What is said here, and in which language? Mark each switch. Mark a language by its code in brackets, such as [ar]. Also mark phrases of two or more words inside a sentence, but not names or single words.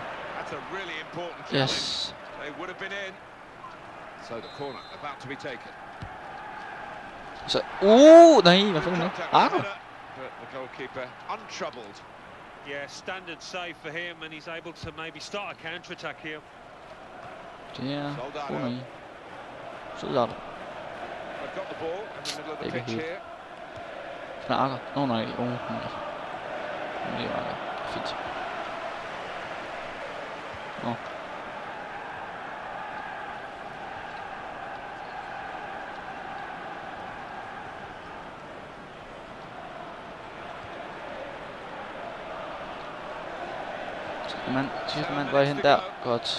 [en] That's a really important challenge. Yes. They would have been in. So the corner about to be taken. [da] Så, nej, hvad fanden er det? [en] Contact with the Ah, header, but the goalkeeper untroubled. Yeah, standard save for him, and he's able to maybe start a counter-attack here. [da] det er Soldado. nej. Soldado. [en] They've got the ball in the middle of the [da] Ikke [en] pitch [da] helt. [en] here. [da] Knakker. Nej. Nej. Det var fint. Nå. Sidste mand var hen der. Godt.